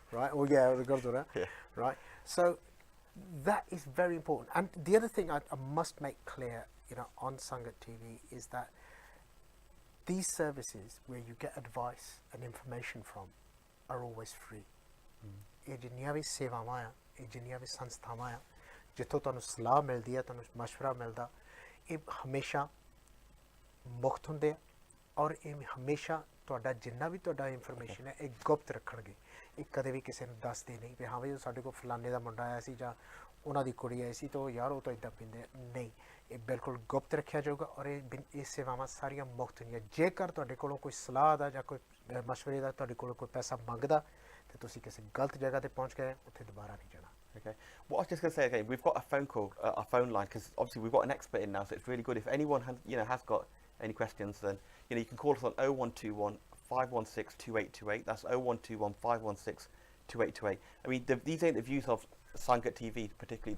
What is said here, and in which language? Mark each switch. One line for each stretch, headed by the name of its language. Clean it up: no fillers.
English: right? Or the Gurdwara, Yeah. right? So that is very important. And the other thing I must make clear, on Sangat TV is that these services where you get advice and information from are always free.
Punjabi: ਇਹ ਜਿੰਨੀਆਂ ਵੀ ਸੇਵਾਵਾਂ ਆ, ਇਹ ਜਿੰਨੀਆਂ ਵੀ ਸੰਸਥਾਵਾਂ ਆ, ਜਿੱਥੋਂ ਤੁਹਾਨੂੰ ਸਲਾਹ ਮਿਲਦੀ ਹੈ, ਤੁਹਾਨੂੰ ਮਸ਼ਵਰਾ ਮਿਲਦਾ, ਇਹ ਹਮੇਸ਼ਾ ਮੁਫਤ ਹੁੰਦੇ ਆ ਔਰ ਇਹ ਹਮੇਸ਼ਾ ਤੁਹਾਡਾ ਜਿੰਨਾ ਵੀ ਤੁਹਾਡਾ ਇਨਫੋਰਮੇਸ਼ਨ ਹੈ ਇਹ ਗੁਪਤ ਰੱਖਣਗੇ। ਇਹ ਕਦੇ ਵੀ ਕਿਸੇ ਨੂੰ ਦੱਸਦੇ ਨਹੀਂ ਵੀ ਹਾਂ ਵੀ ਸਾਡੇ ਕੋਲ ਫਲਾਣੇ ਦਾ ਮੁੰਡਾ ਆਇਆ ਸੀ ਜਾਂ ਉਹਨਾਂ ਦੀ ਕੁੜੀ ਆਈ ਸੀ ਤਾਂ ਯਾਰ ਉਹ ਤਾਂ ਇੱਦਾਂ ਪੀਂਦੇ ਨਹੀਂ। ਇਹ ਬਿਲਕੁਲ ਗੁਪਤ ਰੱਖਿਆ ਜਾਊਗਾ ਔਰ ਇਹ ਸੇਵਾਵਾਂ ਸਾਰੀਆਂ ਮੁਫਤ ਹੁੰਦੀਆਂ। ਜੇਕਰ ਤੁਹਾਡੇ ਕੋਲੋਂ ਕੋਈ ਸਲਾਹ ਦਾ ਜਾਂ ਕੋਈ ਮਸ਼ਵਰੇ ਦਾ ਤੁਹਾਡੇ ਕੋਲੋਂ ਕੋਈ ਪੈਸਾ ਮੰਗਦਾ ਤੇ ਤੁਸੀਂ ਕਿਸੇ ਗਲਤ ਜਗ੍ਹਾ ਤੇ ਪਹੁੰਚ ਗਏ, ਉੱਥੇ ਦੁਬਾਰਾ ਨਹੀਂ ਜਾਣਾ।
English: Okay. What I was just going to say again, we've got a phone call, a phone line, because obviously we've got an expert in now, so it's really good. If anyone has got any questions, then you can call us on 0121 516 2828. That's 0121 516 2828. I mean, these ain't the views of Sangat TV, particularly.